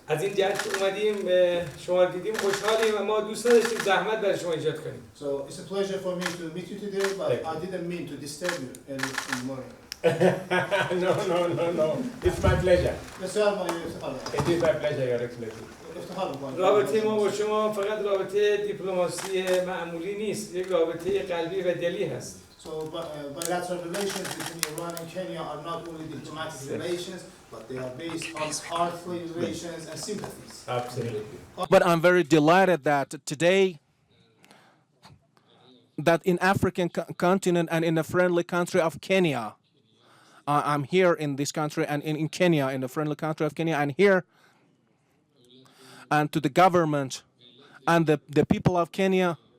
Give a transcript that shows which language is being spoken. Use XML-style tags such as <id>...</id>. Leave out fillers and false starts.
<fa>از این جهت که اومدیم شما دیدیم خوشحالیم و ما دوست نداشتیم زحمت برای شما ایجاد کنیم.</fa> <en>So it's a pleasure for me to meet you today, but I didn't mean to disturb you early in the morning. No. It's my pleasure.</en> <fa>بسیار مایه افتخار</fa> <en>It is my pleasure, Your Excellency.</en> <fa>افتخار می‌کنم. رابطه ما با شما فقط رابطه دیپلماسی معمولی نیست، یک رابطه قلبی و دلی هست.</fa> <en>So bilateral relations between Iran and Kenya are not only diplomatic relations, but they are based on heartfelt relations and sympathies. Absolutely. But I'm very delighted that today, that in African continent and in the friendly country of Kenya, I'm here in this country and in Kenya, in the friendly country of Kenya, and here, and to the government and the people of Kenya,</en>